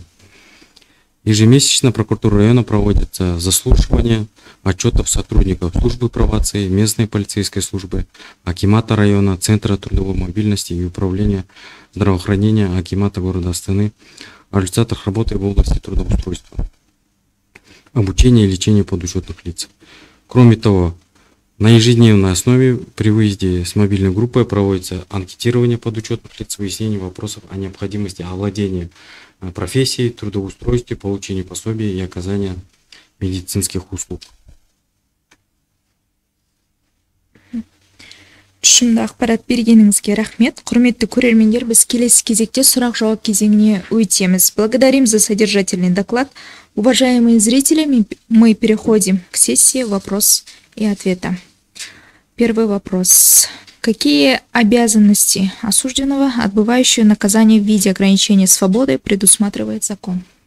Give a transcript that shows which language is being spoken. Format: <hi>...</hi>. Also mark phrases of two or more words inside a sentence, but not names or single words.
<ru>Ежемесячно прокуратура района проводится заслушивание отчетов сотрудников службы пробации, местной полицейской службы, акимата района, Центра трудовой мобильности и управления здравоохранения акимата города Астаны о результатах работы в области трудоустройства, обучения и лечения подучетных лиц. Кроме того, на ежедневной основе при выезде с мобильной группой проводится анкетирование подучетных лиц, выяснение вопросов о необходимости овладения профессией, трудоустройстве, получении пособий и оказания медицинских услуг.</ru> <kk>Түшімді ақпарат бергеніңізге рахмет. Құрметті көрермендер, біз келесі кезекте сұрақ-жауап кезеңіне өтеміз.</kk> <ru>Благодарим за содержательный доклад. Уважаемые зрители, мы переходим к сессии «Вопрос и ответа». Первый вопрос. Какие обязанности осужденного, отбывающего наказание в виде ограничения свободы, предусматривает закон?</ru>